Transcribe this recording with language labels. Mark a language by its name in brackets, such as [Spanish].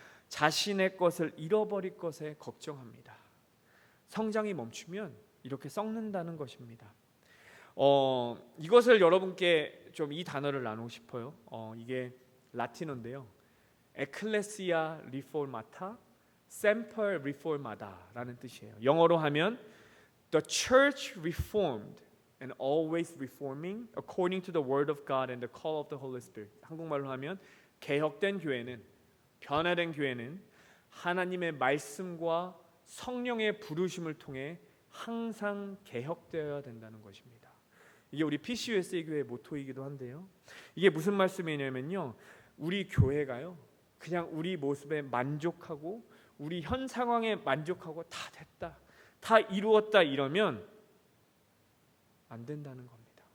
[Korean] 자신의 것을 잃어버릴 것에 걱정합니다. 성장이 멈추면 이렇게 썩는다는 것입니다. 이것을 여러분께 좀 이 단어를 나누고 싶어요. 이게 라틴어인데요, 에클레시아 리포마타 셈퍼 리포마다라는 뜻이에요. 영어로 하면 [English] The Church Reformed and always reforming according to the word of God and the call of the Holy Spirit. [Korean] 한국말로 하면 개혁된 교회는, 변화된 교회는 하나님의 말씀과 성령의 부르심을 통해 항상 개혁되어야 된다는 것입니다. 이게 우리 PCUSA 교회의 모토이기도 한데요. 이게 무슨 말씀이냐면요, 우리 교회가요 그냥 우리 모습에 만족하고 우리 현 상황에 만족하고 다 됐다, 다 이루었다 이러면 안 된다는 겁니다.